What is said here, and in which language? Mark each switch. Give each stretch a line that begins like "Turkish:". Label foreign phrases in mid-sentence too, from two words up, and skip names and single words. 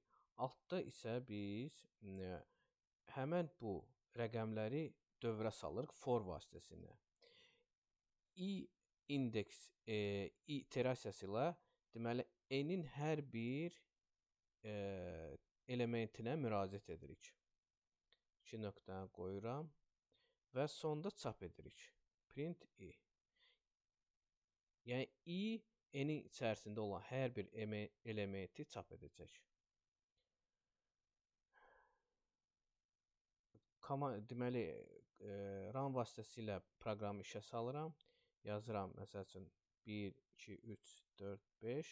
Azerbaijani: Altda isə biz həmən bu rəqəmləri dövrə salırıq for vasitəsilə. İndeks iterasiyası ilə deməli n-in hər bir elementinə müraciət edirik. 2 nöqtəni qoyuram. Və sonda çap edirik.
English: Print i.
Azerbaijani: Yəni i n-in içərisində olan hər bir elementi çap edəcək. Deməli, run vasitəsilə proqramı işə salıram. Yazıram, məsəl üçün 1, 2, 3, 4, 5.